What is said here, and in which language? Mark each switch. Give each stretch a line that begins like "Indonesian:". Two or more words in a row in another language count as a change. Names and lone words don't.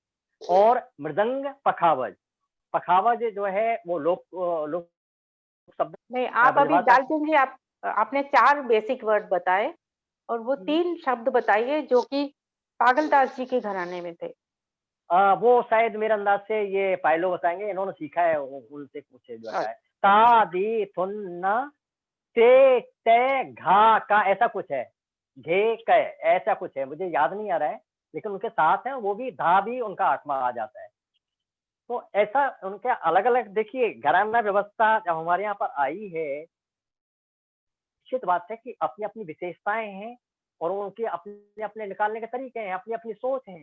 Hindi: और मृदंग पखावज जो है वो लोक शब्द नहीं, आप अभी ब्रजभाषा डालचंद जी, आपने 4 बेसिक वर्ड बताए और वो 3 शब्द बताइए जो कि पागलदास जी के घराने में थे। वो शायद मेरे अंदाज से ये पायलो बताएंगे, इन्होंने सीखा है उनसे पूछे जो है। अच्छा। ता दी थुन्ना ते ते घा का ऐसा कुछ है, घे क ऐसा कुछ है, मुझे याद नहीं आ रहा है, लेकिन उनके साथ है वो भी, धा भी उनका 8वां आ जाता है। तो ऐसा उनके अलग अलग, देखिए घराना व्यवस्था जब हमारे यहाँ पर आई है, निश्चित बात है कि अपनी अपनी विशेषताएं हैं और उनके अपने अपने निकालने के तरीके हैं, अपनी अपनी सोच है।